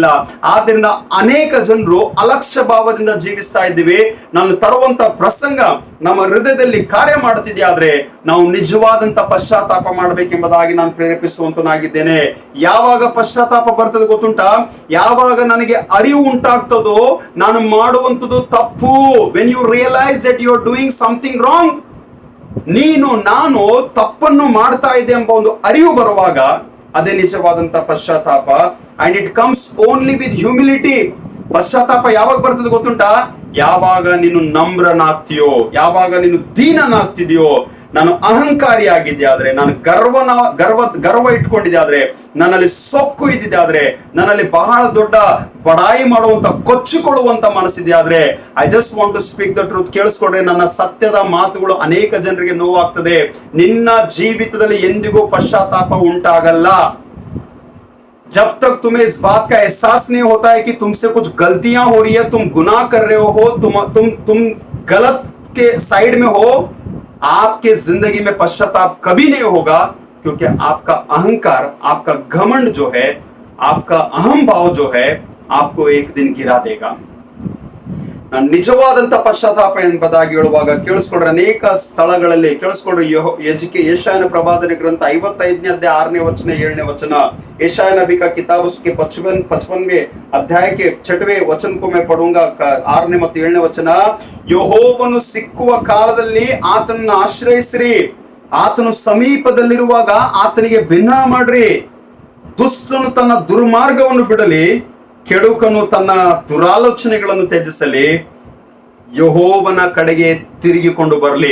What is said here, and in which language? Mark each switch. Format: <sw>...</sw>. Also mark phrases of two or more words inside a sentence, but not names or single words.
<kn>ಆದ್ರಿಂದ ಅನೇಕ ಜನರು ಅಲಕ್ಷ್ಯ ಭಾವದಿಂದ ಜೀವಿಸ್ತಾ ಇದ್ದೀವಿ. ನಾನು ತರುವಂತ ಪ್ರಸಂಗ ನಮ್ಮ ಹೃದಯದಲ್ಲಿ ಕಾರ್ಯ ಮಾಡುತ್ತಿದೆಯಾದ್ರೆ ನಾವು ನಿಜವಾದಂತ ಪಶ್ಚಾತ್ತಾಪ ಮಾಡಬೇಕೆಂಬುದಾಗಿ ನಾನು ಪ್ರೇರೇಪಿಸುವಂತನಾಗಿದ್ದೇನೆ. ಯಾವಾಗ ಪಶ್ಚಾತ್ತಾಪ ಬರ್ತದೆ ಗೊತ್ತುಂಟ? ಯಾವಾಗ ನನಗೆ ಅರಿವು ಉಂಟಾಗ್ತದೋ ನಾನು ಮಾಡುವಂತದ್ದು ತಪ್ಪು.</kn> <en>when you realise that you are doing something wrong,</en> <kn>ನೀನು ನಾನು ತಪ್ಪನ್ನು ಮಾಡ್ತಾ ಇದೆ ಎಂಬ ಒಂದು ಅರಿವು ಬರುವಾಗ ಅದೇ ನಿಜವಾದಂತ ಪಶ್ಚಾತ್ತಾಪ.</kn> <en>and it comes only with humility.</en> <kn>ಪಶ್ಚಾತ್ತಾಪ ಯಾವಾಗ ಬರ್ತದೆ ಗೊತ್ತುಂಟ? ಯಾವಾಗ ನೀನು ನಮ್ರನಾಗ್ತೀಯೋ, ಯಾವಾಗ ನೀನು ದೀನನಾಗ್ತಿದೆಯೋ, ನಾನು ಅಹಂಕಾರಿ ಆಗಿದ್ದೆ ಆದ್ರೆ, ನಾನು ಗರ್ವ ಇಟ್ಕೊಂಡಿದ್ದೆ ಆದ್ರೆ, ನನ್ನಲ್ಲಿ ಸೊಕ್ಕು ಇದ್ದಿದೆ ಆದ್ರೆ, ನನ್ನಲ್ಲಿ ಬಹಳ ದೊಡ್ಡ ಬಡಾಯಿ ಮಾಡುವಂತ ಕೊಚ್ಚಿಕೊಳ್ಳುವಂತ ಮನಸ್ಸಿದೆ ಆದ್ರೆ,</kn> <en>I just want to speak the truth.</en> <kn>ಕೇಳಿಸ್ಕೊಡ್ರಿ, ನನ್ನ ಸತ್ಯದ ಮಾತುಗಳು ಅನೇಕ ಜನರಿಗೆ ನೋವಾಗ್ತದೆ. ನಿನ್ನ ಜೀವಿತದಲ್ಲಿ ಎಂದಿಗೂ ಪಶ್ಚಾತ್ತಾಪ ಉಂಟಾಗಲ್ಲ.</kn> <hi>जब तक तुम्हें इस बात का एहसास नहीं होता है कि तुमसे कुछ गलतियां हो रही है, तुम गुनाह कर रहे हो, तुम गलत के साइड में हो, आपके जिंदगी में पश्चाताप कभी नहीं होगा. क्योंकि आपका अहंकार, आपका घमंड जो है, आपका अहम भाव जो है, आपको एक दिन गिरा देगा.</hi> <kn>ನಿಜವಾದಂತ ಪಶ್ಚಾತ್ತಾಪ ಎಂಬುದಾಗಿ ಹೇಳುವಾಗ ಕೇಳಿಸ್ಕೊಡ್ರಿ, ಅನೇಕ ಸ್ಥಳಗಳಲ್ಲಿ ಕೇಳಿಸ್ಕೊಡ್ರಿ. ಯೆಶಾಯನ ಪ್ರವಾದನೆ ಗ್ರಂಥ 55ನೇ ಅಧ್ಯಾಯ 6ನೇ ವಚನ 7ನೇ ವಚನ.</kn> <hi>यशायाह नबी का किताब उसके 55वें अध्याय के 6वें वचन को मैं पढ़ूंगा.</hi> <kn>6ನೇ ಮತ್ತು 7ನೇ ವಚನ. ಯೆಹೋವನು ಸಿಕ್ಕುವ ಕಾಲದಲ್ಲಿ ಆತನನ್ನು ಆಶ್ರಯಿಸಿರಿ, ಆತನು ಸಮೀಪದಲ್ಲಿರುವಾಗ ಆತನಿಗೆ ಭಿನ್ನ ಮಾಡ್ರಿ. ದುಷ್ಟನು ತನ್ನ ದುರ್ಮಾರ್ಗವನ್ನು ಬಿಡಲಿ, ಕೆಡುಕನು ತನ್ನ ದುರಾಲೋಚನೆಗಳನ್ನು ತ್ಯಜಿಸಲಿ, ಯೆಹೋವನ ಕಡೆಗೆ ತಿರುಗಿಕೊಂಡು ಬರಲಿ.</kn>